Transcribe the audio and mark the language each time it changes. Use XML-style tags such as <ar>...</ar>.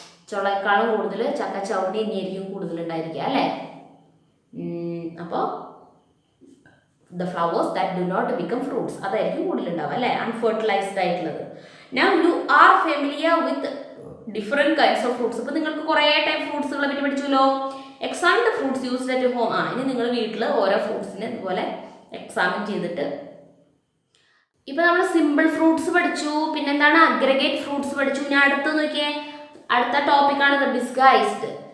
<ml>ചുളക്കാളും കൂടുതൽ ചക്കച്ചവണി തന്നെയായിരിക്കും കൂടുതലുണ്ടായിരിക്കുക അല്ലേ? അപ്പോൾ</ml> <en>the flowers that do not become fruits,</en> <ml>അതായിരിക്കും കൂടുതലുണ്ടാവുക അല്ലേ, അൺഫെർട്ടിലൈസ്ഡ് ആയിട്ടുള്ളത്.</ml> <en>Now you are familiar with different kinds of fruits.</en> <ml>അപ്പോൾ നിങ്ങൾക്ക് കുറേ ടൈപ്പ് ഫ്രൂട്ട്സുകളെ പറ്റി പഠിച്ചല്ലോ.</ml> <en>Examine the fruits used at home.</en> <ml>ഇനി നിങ്ങൾ വീട്ടിൽ ഓരോ ഫ്രൂട്ട്സിനെ ഇതുപോലെ എക്സാമിൻ ചെയ്തിട്ട്, ഇപ്പം നമ്മൾ സിമ്പിൾ ഫ്രൂട്ട്സ് പഠിച്ചു, പിന്നെന്താണ് അഗ്രഗേറ്റ് ഫ്രൂട്ട്സ് പഠിച്ചു. ഞാൻ അടുത്ത് നോക്കിയേ, അടുത്ത ടോപ്പിക്കാണ് ദ ഡിസ്ഗൈസ്ഡ്.</ml>